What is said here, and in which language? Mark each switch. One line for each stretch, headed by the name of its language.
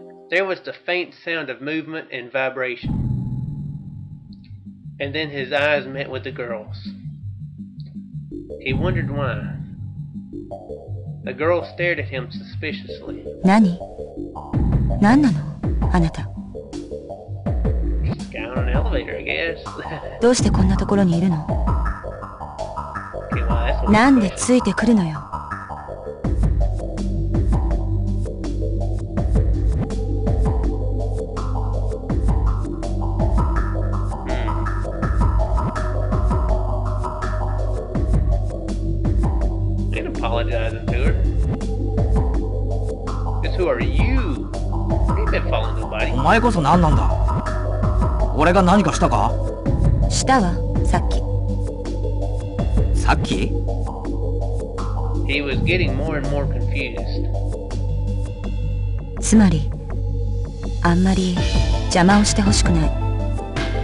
English: There was the faint sound of movement and vibration. And then his eyes met with the girl's. He wondered why. The girl stared at him suspiciously.
Japanese: 何なのあなた。
English: Just got on an elevator, I guess.
Japanese: どうしてこんなところにいるの？
English: Okay, well, that's what
Japanese: なんでついてくるのよ。
English: apologizing to her. Because who are you? You've been following nobody.
Japanese: お前こそ何なんだ。俺が何かしたか？したわ、さっき。さっき？
English: He was getting more and more confused.
Japanese: つまり、あんまり邪魔をしてほしくない。